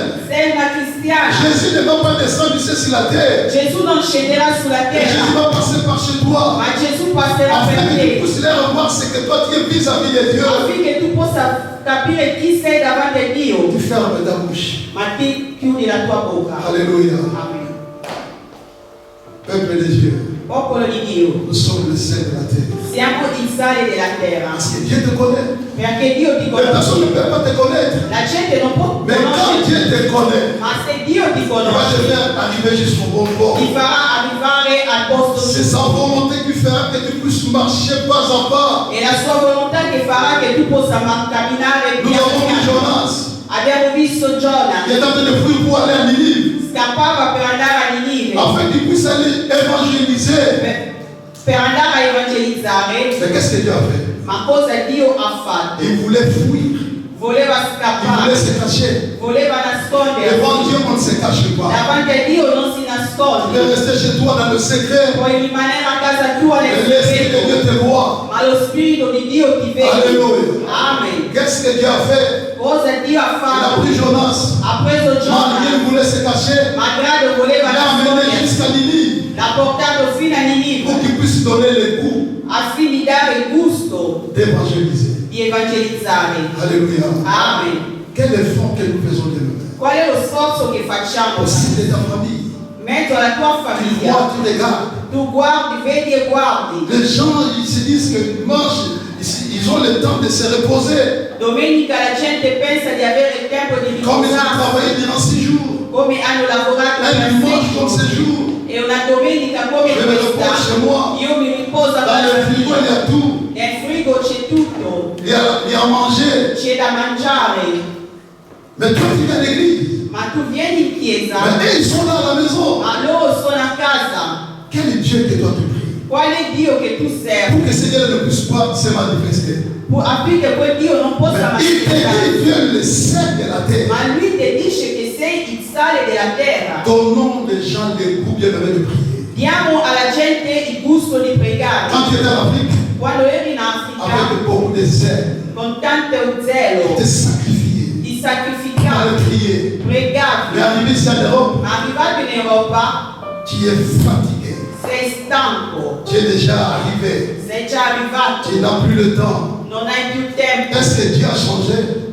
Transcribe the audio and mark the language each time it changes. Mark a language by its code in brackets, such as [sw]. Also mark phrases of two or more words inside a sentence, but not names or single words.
[it] sei una cristiana. [fr] Jésus ne va pas descendre ici sur la terre. [it] Gesù non scenderà sulla [fr] Et Jésus [it] terra, [fr] va passer par chez toi. [it] ma Gesù passerà [fr] Afin [it] per [fr] que tu [it] te, [fr] puisses leur revoir ce que toi tu es vis-à-vis de Dieu. [it] affinché tu possa capire chi sei davanti a Dio, [fr] Tu fermes ta bouche. [it] ma ti chiudi la tua bocca. [fr] Alléluia. Amen. Peuple de Dieu, [it] Popolo di Dio, [fr] nous sommes le sel de la terre. [it] siamo il sale della terra, [fr] Parce que Dieu te connaît. [it] perché Dio ti [fr] Les personnes ne [it] conosce. [fr] peuvent pas te connaître. [it] La gente non può [fr] Mais quand [it] conoscere, [fr] Dieu te connaît, [it] ma se Dio ti [fr] il va [it] conosce, [fr] te faire arriver jusqu'au bon port. [it] ti farà arrivare al posto [fr] C'est [it] giusto. [fr] sa volonté qui fera que tu puisses marcher pas à pas. [it] È la sua volontà che farà che tu possa camminare [fr] Nous [it] piano [fr] avons vu [it] piano. [fr] Jonas [it] Abbiamo visto Giona, [fr] qui est en train de fuir pour aller à Ninive. [it] scappava per andare a Ninive, [fr] Afin qu'il puisse aller évangéliser. [it] per andare a evangelizzare, [fr] Mais qu'est-ce que Dieu a fait? [it] ma cosa Dio ha fatto? [fr] Il voulait fuir. [it] Voleva [fr] Il voulait [it] scappare, [fr] se cacher. [it] voleva nascondersi. [fr] Devant Dieu, on ne se cache pas. [it] Davanti a Dio non si [fr] Tu peux [it] nasconde, [fr] rester chez toi dans le secret. [it] puoi rimanere a casa tua [fr] Et [it] nel [fr] l'Esprit de Dieu [it] segreto, [fr] te voit. [it] ma lo allo spirito di Dio ti vede. [fr] Alléluia. Amen. Qu'est-ce que Dieu a fait? [it] Cosa Dio ha [fr] Il a [it] fatto? [fr] pris Jonas. [it] Ha preso [fr] Malgré [it] Giona, [fr] qu'il voulait se cacher, [it] malgrado [fr] il [it] voleva [fr] l'a amené [it] nascondere, [fr] jusqu'à Ninive [it] l'ha portato fino a Ninive [fr] pour qu'il puisse donner le goût [it] affinché di dare il gusto [fr] d'évangéliser. [it] di evangelizzare. [fr] Alléluia. Amen. Quel effort que nous faisons de nous? [it] Qual è lo sforzo che facciamo? [fr] Aussi de ta famille. [it] In mezzo alla tua [fr] Tu [it] famiglia, [fr] vois, tu regardes. [it] tu guardi, vedi e guardi. [fr] Les gens, ils se disent que dimanche, ils ont le temps de se reposer. [it] Domenica la gente pensa di avere il tempo di [fr] Comme ils ont [it] riposare, [fr] travaillé durant 6 jours. [it] come hanno lavorato [fr] Un [it] per [fr] dimanche comme [it] 6 [fr] ce [it] giorni. [fr] jour. [it] E una domenica come [fr] Je me repose chez moi. [it] questa, io mi riposo a [fr] Dans le frigo, il y a tout. [it] nel frigo c'è tutto, [fr] Il y a à manger. [it] c'è da mangiare. [fr] Mais toi, tu viens à l'église. [it] Ma tu vieni in chiesa, [fr] Mais eux, ils sont là à la maison. [it] ma loro sono a casa. [fr] Quel est Dieu que toi tu pries? [it] Qual è Dio che tu servi? [fr] Pour que Seigneur ne puisse pas se manifester. [it] Affinché quel Dio non possa [fr] Mais il te [it] manifestare. [fr] dit, tu es le sel de la terre. [it] Ma lui ti dice che sei il sale della terra. [fr] Donnons les gens le goût bien aimé de prier. [it] Diamo alla gente il gusto di pregare. [fr] Quand tu étais en Afrique, [it] Quando eri in Africa, [fr] avec beaucoup de zèle, [it] con tanto zelo, [fr] te sacrifier, [it] ti [fr] à [it] sacrificavi, [fr] le prier. Mais [it] pregavi. [fr] arrivé ici en Europe, [it] Ma arrivato in Europa, [fr] tu es fatigué. [it] sei stanco, [fr] Tu es déjà arrivé. [it] sei già arrivato, [fr] Tu n'as plus le temps. [it] non hai più tempo. [fr] Est-ce que Dieu a changé?